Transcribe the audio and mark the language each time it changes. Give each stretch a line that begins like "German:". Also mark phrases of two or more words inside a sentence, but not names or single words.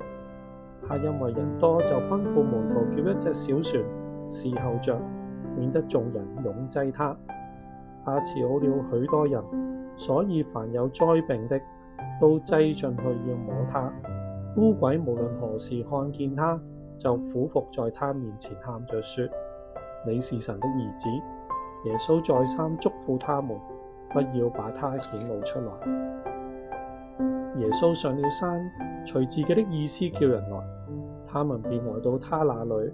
Chinese: 他因為人多，就吩咐門徒叫一隻小船侍候着，免得眾人擁擠他。他治好了許多人，所以凡有災病的都擠進去要摸他。污鬼無論何時看見他，就俯伏在他面前喊着說：你是神的兒子。耶穌再三囑咐他們，不要把他顯露出來。耶穌上了山，隨自己的意思叫人來，他們便來到他那裏。